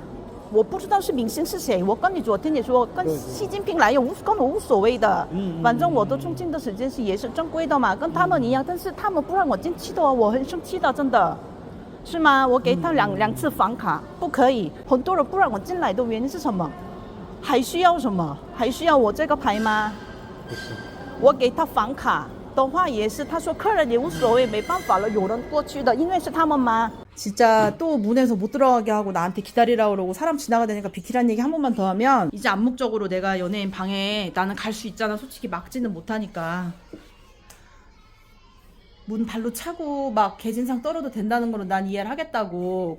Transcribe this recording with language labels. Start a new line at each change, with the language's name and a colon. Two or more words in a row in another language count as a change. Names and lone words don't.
Chinese: 我不知道是明星是谁，我跟你昨天也说，跟习近平来跟我无所谓的，反正我的中进的时间也是正规的嘛，跟他们一样，但是他们不让我进去的，我很生气的，真的，是吗？我给他两次房卡，不可以，很多人不让我进来的原因是什么？还需要什么？还需要我这个牌吗？不是，我给他房卡的话也是，他说客人也无所谓，没办法了，有人过去的，因为是他们吗？
Korean: 진짜 또 문에서 못 들어가게 하고 나한테 기다리라고 그러고 사람 지나가다니까 비키라는 얘기 한 번만 더 하면 이제 암묵적으로 내가 연예인 방에 나는 갈 수 있잖아. 솔직히 막지는 못하니까 문 발로 차고 막 개진상 떨어도 된다는 거는 난 이해를 하겠다고.